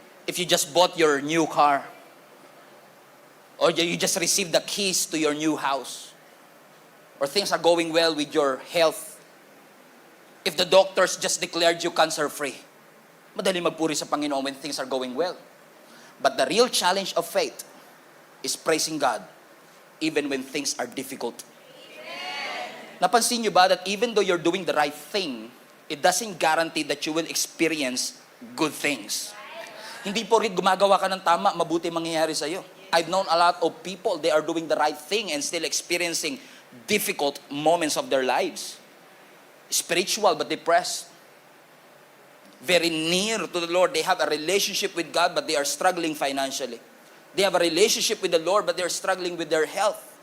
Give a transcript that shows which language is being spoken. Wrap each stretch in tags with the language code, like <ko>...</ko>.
<en>If you just bought your new car, or you just received the keys to your new house, or things are going well with your health, if the doctors just declared you cancer-free,</en> <tl>madali magpuri sa Panginoon</tl> <en>when things are going well. But the real challenge of faith is praising God even when things are difficult.</en> <tl>Napansin niyo ba</tl> <en>that even though you're doing the right thing, it doesn't guarantee that you will experience good things.</en> <tl>Hindi po rin gumagawa ka ng tama, mabuti mangyayari sa'yo.</tl> <en>I've known a lot of people, they are doing the right thing and still experiencing difficult moments of their lives. Spiritual but depressed. Very near to the Lord. They have a relationship with God but they are struggling financially. They have a relationship with the Lord but they are struggling with their health.</en>